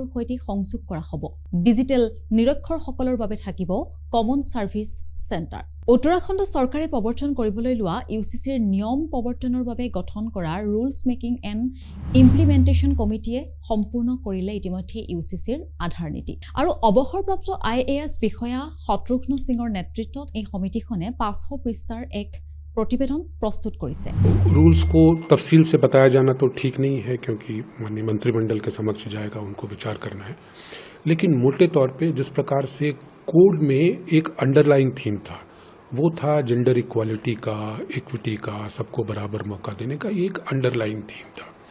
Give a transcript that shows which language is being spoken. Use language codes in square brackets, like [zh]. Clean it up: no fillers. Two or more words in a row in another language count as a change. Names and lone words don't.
[as] সৈতে সংযোগ কৰা হ'ব ডিজিটেল নিৰক্ষৰসকলৰ বাবে থাকিব কমন সাৰ্ভিস চেণ্টাৰ উত্তৰাখণ্ড চৰকাৰে প্ৰৱৰ্তন কৰিবলৈ লোৱা ইউচিচিৰ নিয়ম প্ৰৱৰ্তনৰ বাবে গঠন কৰা ৰুলছ মেকিং এণ্ড ইমপ্লিমেণ্টেশ্যন কমিটিয়ে সম্পূৰ্ণ কৰিলে ইতিমধ্যে ইউচিচিৰ আধাৰ নীতি আৰু অৱসৰপ্ৰাপ্ত IAS বিষয়া শত্ৰুঘ্ন সিঙৰ নেতৃত্বত এই সমিতিখনে 500 পৃষ্ঠাৰ এক প্ৰতিবেদন প্ৰস্তুত কৰিছে [hi] रूल्स को तफसील से बताया जाना तो ठीक नहीं है क्योंकि माननीय मंत्रिमंडल के समक्ष जाएगा उनको विचार करना है लेकिन मोटे तौर पे जिस प्रकार से कोड में एक [en] underlying theme [hi] था वो था [en] gender equality [hi] का इक्विटी का सबको बराबर मौका देने का एक [en] underlying theme [hi] था